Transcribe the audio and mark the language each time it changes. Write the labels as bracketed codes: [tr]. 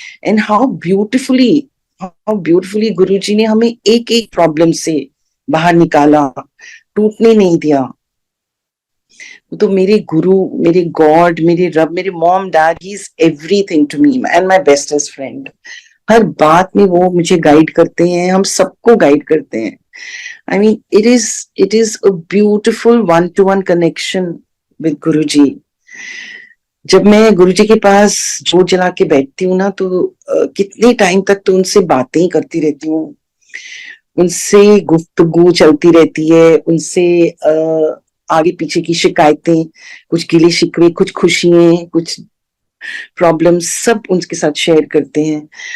[en] and how beautifully [hi] गुरुजी ने हमें एक एक प्रॉब्लम से बाहर निकाला, टूटने नहीं दिया। तो मेरे गुरु, मेरे गॉड, मेरे रब, मेरे mom dad, [en] He is everything to me and my bestest friend. [hi] हर बात में वो मुझे गाइड करते हैं, हम सबको गाइड करते हैं। [en] I mean, it is a beautiful one-to-one connection with Guruji. [hi] जब मैं गुरुजी के पास जोत जला के बैठती हूँ ना, तो कितने टाइम तक तो उनसे बातें ही करती रहती हूँ। उनसे गुफ्तगू चलती रहती है, उनसे आगे पीछे की शिकायतें, कुछ गिले शिकवे, कुछ खुशियां, कुछ प्रॉब्लम, सब उनके साथ शेयर करते हैं।